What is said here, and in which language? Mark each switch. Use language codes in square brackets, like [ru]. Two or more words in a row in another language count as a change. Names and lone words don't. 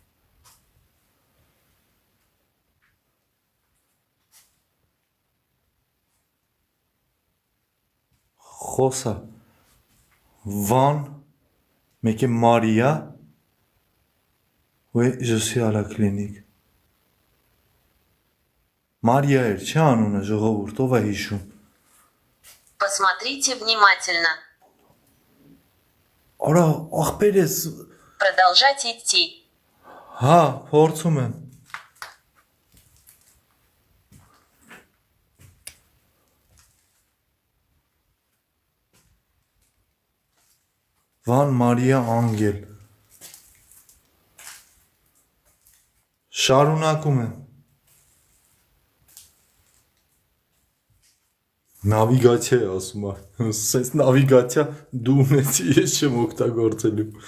[hy] Խոսա Վան, մեկը Մարիա, [fr] oui, je suis à la clinique։ [hy] Մարիա էր, չէ՞ անունը, ժողովուրդ, ով է հիշում։ [ru] Посмотрите внимательно. [hy] Արա, ախպեր ես, [ru] Продолжать идти. [hy] հա, փորձում եմ։ Վան Մարիա Անգել։ Շարունակում եմ։ Նավիգացիա է ասում է։ Սենց նավիգացիա դու ունեցի, ես չեմ օգտագործելու։